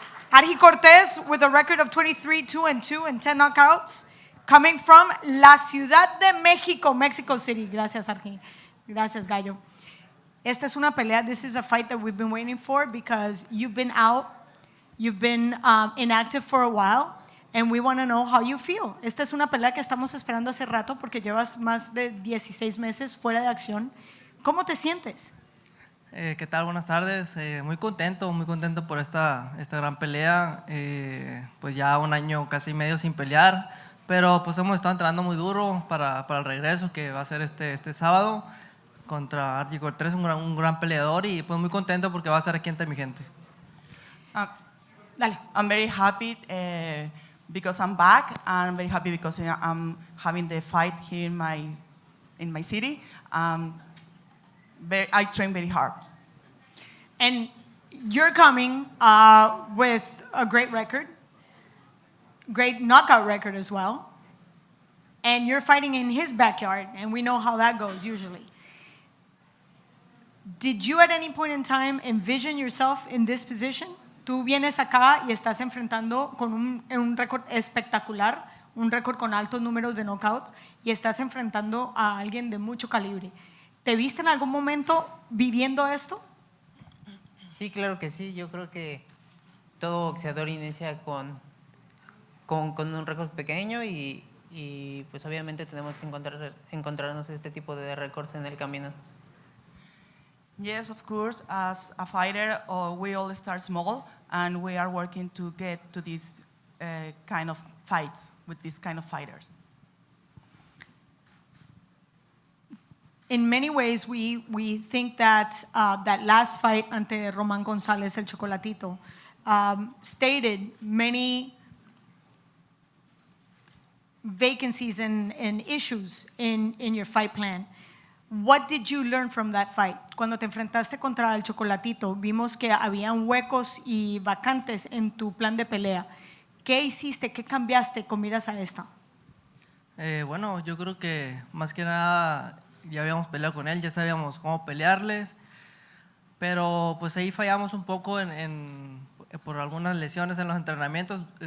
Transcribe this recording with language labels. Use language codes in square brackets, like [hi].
[en] Argi Cortes with a record of 23-2-2 and 10 knockouts, coming from [es] La Ciudad de México, [en] Mexico City. [es] Gracias, Argi. Gracias, Gallo. Esta es una pelea. [en] This is a fight that we've been waiting for because you've been out, you've been inactive for a while, and we want to know how you feel. [es] Esta es una pelea que estamos esperando hace rato porque llevas más de 16 meses fuera de acción. ¿Cómo te sientes? ¿Qué tal? Buenas tardes. Muy contento por esta gran pelea. Pues ya un año casi medio sin pelear, pero pues hemos estado entrenando muy duro para el regreso que va a ser este sábado contra Argi Cortes, un gran peleador, y pues muy contento porque va a ser aquí entre mi gente. Dale. [en] I'm very happy because I'm back, and I'm very happy because I'm having the fight here in my city. I train very hard. And you're coming with a great record, great knockout record as well. and you're fighting in his backyard, and we know how that goes usually. Did you at any point in time envision yourself in this position? [es] Tú vienes acá y estás enfrentando con un récord espectacular, un récord con altos números de knockouts, y estás enfrentando a alguien de mucho calibre. ¿Te viste en algún momento viviendo esto? Sí, claro que sí. Yo creo que todo boxeador inicia con un récord pequeño y pues obviamente tenemos que encontrarnos este tipo de récords en el camino. [en] Yes, of course, as a fighter, we all start small and we are working to get to this kind of fights with these kind of fighters. In many ways, we think that that last fight ante Román González, el Chocolatito, stated many vacancies and issues in your fight plan. What did you learn from that fight? [es] Cuando te enfrentaste contra el Chocolatito, vimos que habían huecos y vacantes en tu plan de pelea. ¿Qué hiciste? ¿Qué cambiaste con miras a esta? Bueno, yo creo que más que nada ya habíamos peleado con él, ya sabíamos cómo pelearles, pero pues ahí fallamos un poco por algunas lesiones en los entrenamientos.